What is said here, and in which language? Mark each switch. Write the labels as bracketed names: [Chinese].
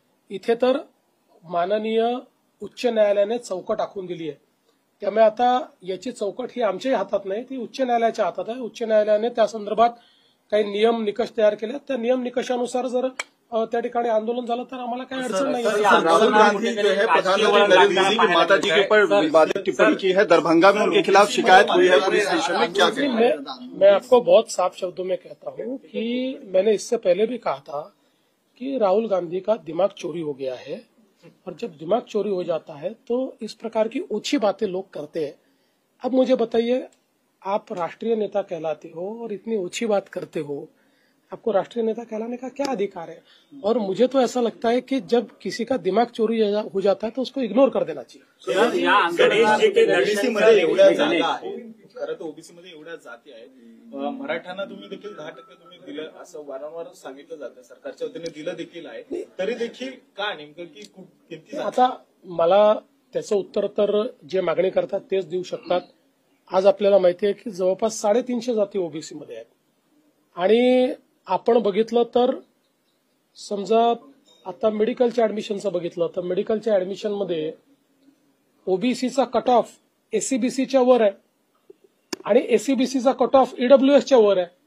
[Marathi] इथे तर माननीय उच्च न्यायालयाने चौकट आखून दिली आहे. त्यामुळे आता याची चौकट ही आमच्याही हातात नाही, ती उच्च न्यायालयाच्या हातात आहे. उच्च न्यायालयाने त्या संदर्भात काही नियम निकष तयार केले. त्या नियम निकषानुसार जर त्या ठिकाणी आंदोलन झालं तर आम्हाला काही अडचण नाही. [Hindi] राहुल गांधी जो है प्रधानमंत्री नरेंद्र मोदी की माता जी के ऊपर विवादित टिप्पणी की है, दरभंगा में उनके खिलाफ शिकायत हुई है पुलिस स्टेशन में, क्या कहें? मैं आपको बहुत साफ शब्दों में कहता हूं कि मैंने इससे पहले भी कहा था कि राहुल गांधी का दिमाग चोरी हो गया है, और जब दिमाग चोरी हो जाता है तो इस प्रकार की ओछी बातें लोग करते हैं. अब मुझे बताइए, आप राष्ट्रीय नेता कहलाते हो और इतनी ओछी बात करते हो, आपको राष्ट्रीय नेता कहलाने का क्या अधिकार है? और मुझे तो ऐसा लगता है कि जब किसी का दिमाग चोरी हो जाता है तो उसको इग्नोर कर देना चाहिए. [Marathi] ओबीसीमध्ये एवढ्या जागा आहेत, खरं तर ओबीसीमध्ये एवढ्या जाती आहेत. मराठ्यांना तुम्ही देखील 10% तुम्ही दिलं असं वारंवार सांगितलं जातं, सरकारच्या वतीने दिलं देखील आहे. तरी देखील का नेमकं की किती? आता मला त्याचं उत्तर तर जे मागणी करतात तेच देऊ शकतात. आज आपल्याला माहिती आहे की जवळपास 350 जाती ओबीसीमध्ये आहेत. आणि आपण बघितलं तर समजा आता मेडिकलच्या ऍडमिशनचं बघितलं तर मेडिकलच्या ऍडमिशनमध्ये ओबीसीचा कट ऑफ एससीबीसीच्या वर आहे आणि एससीबीसीचा कट ऑफ ईडब्ल्यूएसच्या वर आहे.